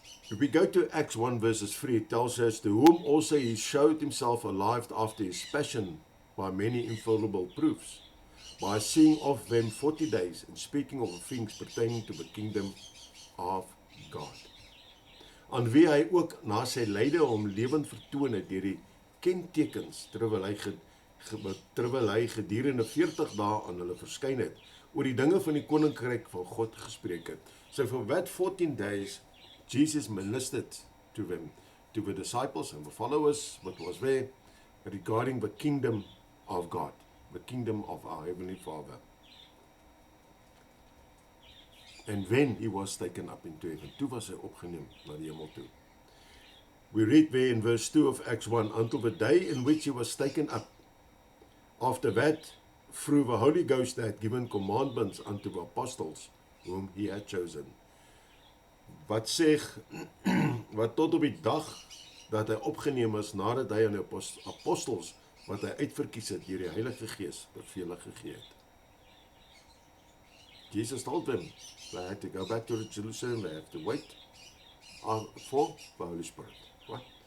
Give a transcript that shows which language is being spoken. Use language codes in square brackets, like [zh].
[en] If we go to Acts 1 verses 3, it tells us, to whom also he showed himself alive after his passion by many infallible proofs, by seeing of them 40 days, and speaking of things pertaining to the kingdom of God. [af] Aan wie hy ook na sy lyde hom lewend vertoon het deur die kentekens, terwyl hy gedurende 40 dae aan hulle verskyn het, oor die dinge van die koninkryk van God gespreek het. [en] So for that 14 days, Jesus ministered to them, to the disciples and the followers, what was there, regarding the kingdom of God, the kingdom of our Heavenly Father. And then he was taken up into heaven. [af] Toe was hy opgeneem na die hemel toe. [en] We read there in verse 2 of Acts 1, until the day in which he was taken up. After that, through the Holy Ghost, they had given commandments unto the apostles, whom he had chosen. [af] Wat sê, wat tot op die dag dat hy opgeneem is, nadat hy aan die apostels, wat hy uitverkies het, deur die Heilige Gees, bevele gegee het. [en] Jesus told them, they had to go back to Jerusalem, they have to wait for the Holy Spirit. Right?